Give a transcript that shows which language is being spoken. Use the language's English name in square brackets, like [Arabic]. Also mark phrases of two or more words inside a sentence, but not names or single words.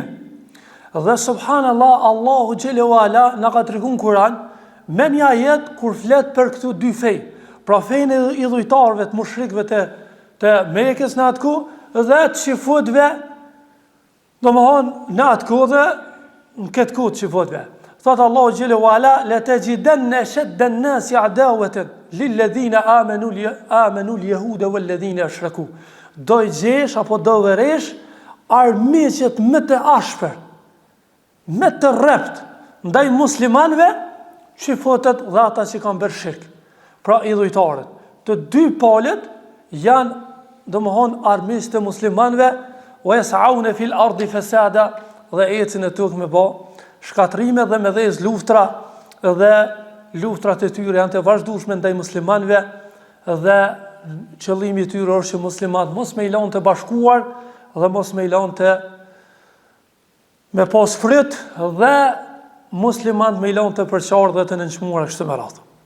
[Albanian] Dhe subhanallah, Allahu [Arabic] جل وعلا [Albanian] na ka treguar në Kur'an me një ajet kur flet për këto dy fej, pra fejnë e idhujtarëve të mushrikëve të Mekës në atë kohë, dhe të qifutëve, domethënë në atë kohë dhe në këtë kohë të qifutëve. Thot Allahu [Arabic] جل وعلا: "لتجدن أشد الناس عداوة للذين آمنوا اليهود والذين أشركوا." [Albanian] Do i gjesh apo do vëresh armiqet më të ashpër, më të rrept ndaj muslimanëve, qifutët dhe ata që kanë bërë shirk, pra idhujtarët. Të dy palët janë domethënë armiqtë të muslimanëve, [Arabic] ويسعون في الأرض فسادا, [Albanian] dhe ecën e tokë me bë shkatrime dhe me dhezë luftra, dhe luftrat e tyre janë të vazhdueshme ndaj muslimanëve, dhe qëllimi i tyre është që muslimanët mos me i lanë të bashkuar dhe mos me i lanë të me pas fryt, dhe muslimanët me i lanë të përqarë dhe të nënçmuar kështu me radhë.